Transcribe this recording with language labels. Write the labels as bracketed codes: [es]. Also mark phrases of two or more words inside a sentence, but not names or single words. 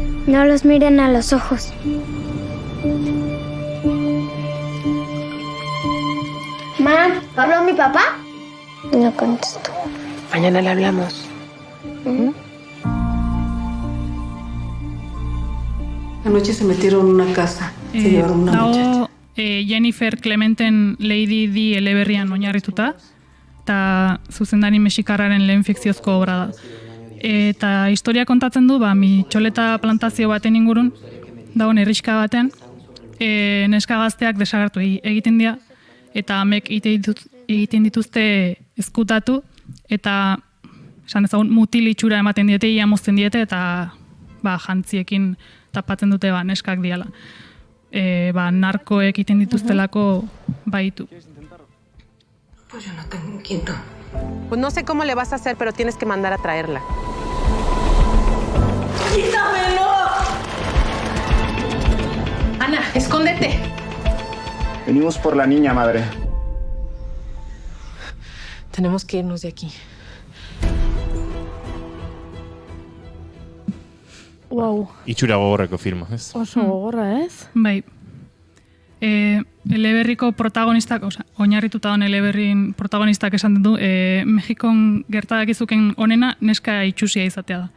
[es] No los miren a los ojos. Mam, ¿habló mi papá? No contestó. Mañana le hablamos. Anoche se metieron en una casa. Se llevaron una muchacha. [eu] Jennifer Clementen Lady Di eleberrian oinarrituta, eta zuzendari mexikarraren lehen fikziozko obra da. Eta historia kontatzen du, mitxoleta plantazio baten ingurun, dagoen herrixka baten, neska gazteak desagertu egiten dira, eta amek egiten dituzte ezkutatu, eta esan ezagun mutil itxura ematen diete, ia mozten diete, eta jantziekin tapatzen dute neskak diala. Narkoek egiten dituztelako baitu. [es] Pues yo no tengo un quinto. Pues no sé cómo le vas a hacer, pero tienes que mandar a traerla. ¡Quítamelo! Ana, escóndete. Venimos por la niña, madre. Tenemos que irnos de aquí. Wow. [eu] Itxura gogorreko filma, ez? Oso gogorra, ez? Bai. Eleberriko protagonistak, oinarrituta hon eleberrin protagonistak esan du, Mexikon gertadakizuken onena neska itxusia izatea da.